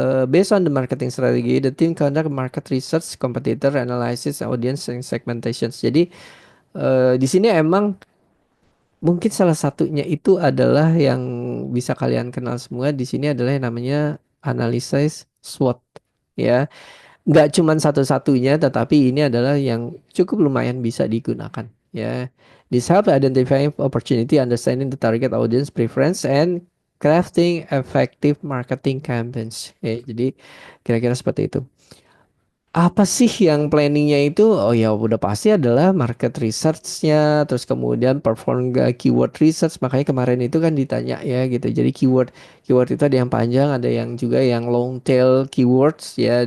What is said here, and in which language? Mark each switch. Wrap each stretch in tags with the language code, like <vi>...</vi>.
<en>Based on the marketing strategy, the team conduct market research, competitor analysis, audience and segmentation.</en> <id>Jadi di sini emang mungkin salah satunya itu adalah yang bisa kalian kenal semua di sini adalah yang namanya analysis SWOT ya. Nggak cuman satu-satunya, tetapi ini adalah yang cukup lumayan bisa digunakan.</id> <en>Ya, this help identifying opportunity, understanding the target audience preference, and crafting effective marketing campaigns.</en> <id>Ya, jadi kira-kira seperti itu. Apa sih yang planningnya itu? Oh ya udah pasti adalah market researchnya, terus kemudian</id> <en>perform keyword research.</en> <id>Makanya kemarin itu kan ditanya ya gitu. Jadi keyword itu ada yang panjang, ada yang juga yang long tail keywords ya.</id>